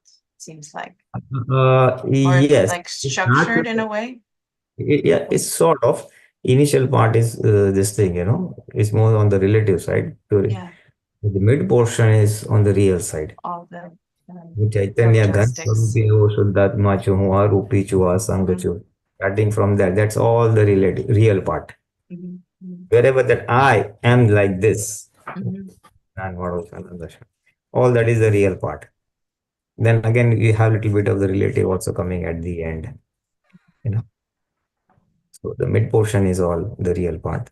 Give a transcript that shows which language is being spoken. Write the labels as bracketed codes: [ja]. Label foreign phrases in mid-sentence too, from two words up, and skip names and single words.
[en] It seems like, or yes, like structured in a way. Yeah, it's sort of. Initial part is this thing, it's more on the relative side. Yeah. The mid portion is on the real side. All the [gu] ચૈતન્યઘન સ્વરૂપી હો શુદ્ધાત્મા છું હું અરૂપી છું અસંગ છું. [en] Starting from that, that's all the real part. Wherever that I am like this, all that is the real part. Then again, we have a little bit of the relative also coming at the end, So the mid portion is all the real part.